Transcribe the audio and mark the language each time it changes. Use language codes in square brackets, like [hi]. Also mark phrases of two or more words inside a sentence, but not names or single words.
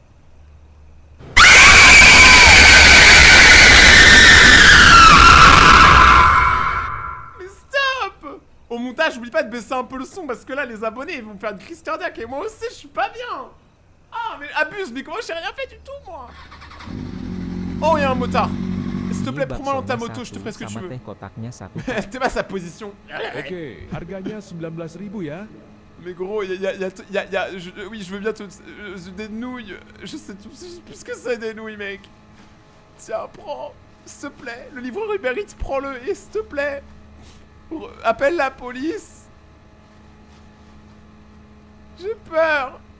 [fr] Mais stop! Au montage, n'oublie pas de baisser un peu le son parce que là, les abonnés, ils vont me faire une crise cardiaque et moi aussi, je suis pas bien. Ah, mais abuse, mais comment j'ai rien fait du tout, moi? Oh, il y a un motard. S'il te plaît, prends-moi dans ta moto, je te ferai ce que tu veux. T'es pas sa position. [id] Oke, harganya 19.000 ya. [fr] Mais gros, oui, je veux bien des nouilles. Je sais plus ce que c'est des nouilles, mec. Tiens, prends, s'il te plaît. Le livreur Uber Eats, prends-le, et s'il te plaît. Appelle la police. J'ai peur.